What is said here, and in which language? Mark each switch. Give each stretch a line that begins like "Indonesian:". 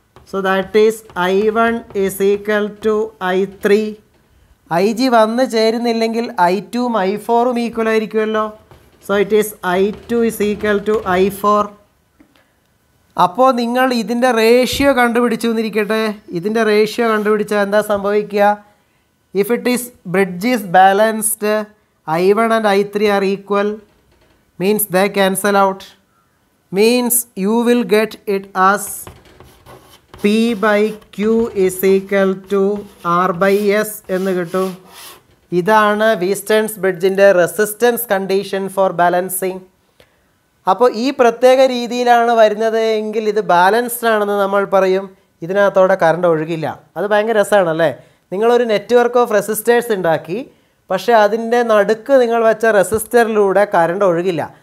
English: So that is I1 = I3.
Malayalam: IG വന്ന് ചേരുന്നില്ലെങ്കിൽ I2 ഉം I4 ഉം ഈക്വൽ ആയിരിക്കുമല്ലോ.
English: So it is I2 = I4.
Malayalam: അപ്പോൾ നിങ്ങൾ ഇതിൻ്റെ റേഷ്യോ കണ്ടുപിടിച്ചു എന്നിരിക്കട്ടെ. ഇതിൻ്റെ റേഷ്യോ കണ്ടുപിടിച്ചാൽ എന്താ സംഭവിക്കുക?
English: if it is bridge is balanced, I1 and I3 are equal, means they cancel out, means you will get it as P/Q = R/S
Malayalam: എന്ന് കിട്ടും. ഇതാണ് വീസ്റ്റേൺസ് ബ്രിഡ്ജിൻ്റെ റെസിസ്റ്റൻസ് കണ്ടീഷൻ ഫോർ ബാലൻസിങ്. അപ്പോൾ ഈ പ്രത്യേക രീതിയിലാണ് വരുന്നത് എങ്കിൽ ഇത് ബാലൻസ്ഡ് ആണെന്ന് നമ്മൾ പറയും. ഇതിനകത്തോടെ കറണ്ട് ഒഴുകില്ല. അത് ഭയങ്കര രസമാണല്ലേ? നിങ്ങളൊരു നെറ്റ്വർക്ക് ഓഫ് റെസിസ്റ്റേഴ്സ് ഉണ്ടാക്കി, പക്ഷേ അതിൻ്റെ നടുക്ക് നിങ്ങൾ വെച്ച റെസിസ്റ്ററിലൂടെ കറണ്ട് ഒഴുകില്ല.